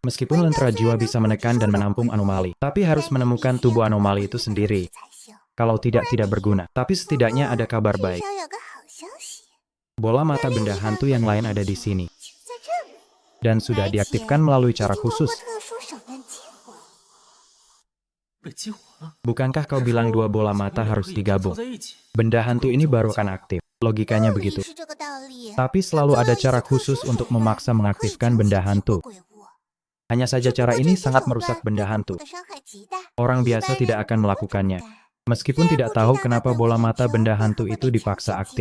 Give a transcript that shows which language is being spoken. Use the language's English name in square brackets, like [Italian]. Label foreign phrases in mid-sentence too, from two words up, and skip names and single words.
[Indonesian] Meskipun lentera jiwa bisa menekan dan menampung anomali, tapi harus menemukan tubuh anomali itu sendiri. Kalau tidak berguna. Tapi setidaknya ada kabar baik. Bola mata benda hantu yang lain ada di sini. Dan sudah diaktifkan melalui cara khusus. [Chinese] 被激活了。 [Indonesian] Bukankah kau bilang dua bola mata harus digabung? [Chinese] 凑在一起。 [Indonesian] Benda hantu ini baru akan aktif. Logikanya begitu. Tapi selalu ada cara khusus untuk memaksa mengaktifkan benda hantu. Hanya saja cara ini sangat merusak benda hantu. Orang biasa tidak akan melakukannya. Meskipun tidak tahu kenapa bola mata benda hantu itu dipaksa aktif.